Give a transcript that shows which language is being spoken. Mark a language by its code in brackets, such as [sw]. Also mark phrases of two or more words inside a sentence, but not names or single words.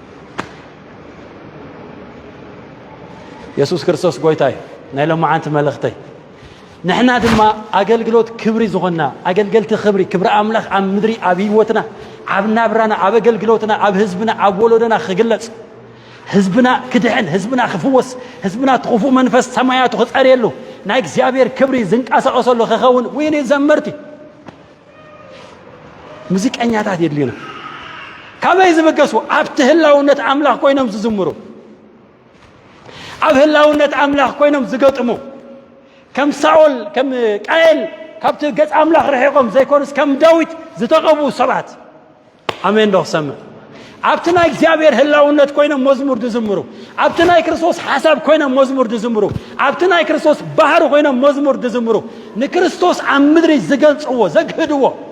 [ti] ኢየሱስ ክርስቶስ ጎይታ እዩ ናይ ሎማዓንቲ መልእኽተይ ንሕና ድማ አገልግሎት ክብሪ ዝኾና አገልገልቲ ክብሪ ኣምላኽ ኣብ ምድሪ ኣብ ህይወትና ኣብ ናብራና ኣብ አገልግሎትና ኣብ ህዝብና ኣብ ወለዶና ክግለጽ ህዝብና ክድሕን ህዝብና ክፍወስ ህዝብና ትኹፉ መንፈስ ሰማያቱ ክጸርየሉ ናይ እግዚአብሔር ክብሪ ዝንቃሳቐሰሉ ክኸውን ወይኔ ዘመርቲ ሙዚቀኛታት የድልዩና ካበይ ዝብገሱ ኣብቲ ህላውነት ኣምላኽ ኮይኖም ዝዝምሩ ኣብ ህላውነት ኣምላኽ ኮይኖም ዝገጥሙ ከም ሳኦል ከም ቃየል ካብቲ ገጽ አምላኽ ረሒቆም ዘይኮንስ ከም ዳዊት ዝተቐቡ ሰባት አሜን ዶ ሰማ ኣብትና እግዚአብሔር ህላውነት ኮይኖም መዝሙር ዝዝምሩ ኣብትና ክርስቶስ ሐሳብ ኮይኖም መዝሙር ዝዝምሩ ኣብትና ክርስቶስ ባህር ኮይኖም መዝሙር ዝዝምሩ ንክርስቶስ ኣብ ምድሪ ዝገልጽዎ ዘግህድዎ